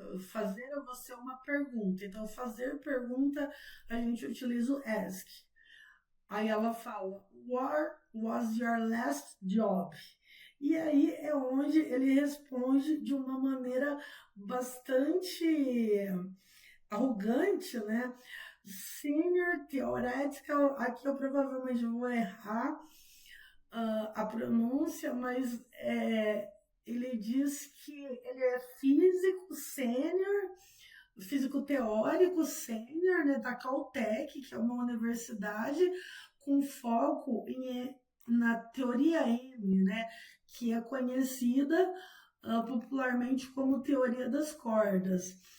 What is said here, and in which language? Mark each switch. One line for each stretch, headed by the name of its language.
Portuguese: Fazer a você uma pergunta. Então, fazer pergunta, a gente utiliza o ask. Aí ela fala,
English: what was your last job?
Portuguese: E aí é onde ele responde de uma maneira bastante arrogante, né? Senior Theoretical, aqui eu provavelmente vou errar a pronúncia, mas ele diz que ele é físico sênior, físico teórico sênior, né, da Caltech, que é uma universidade com foco na teoria M, né, que é conhecida popularmente como teoria das cordas.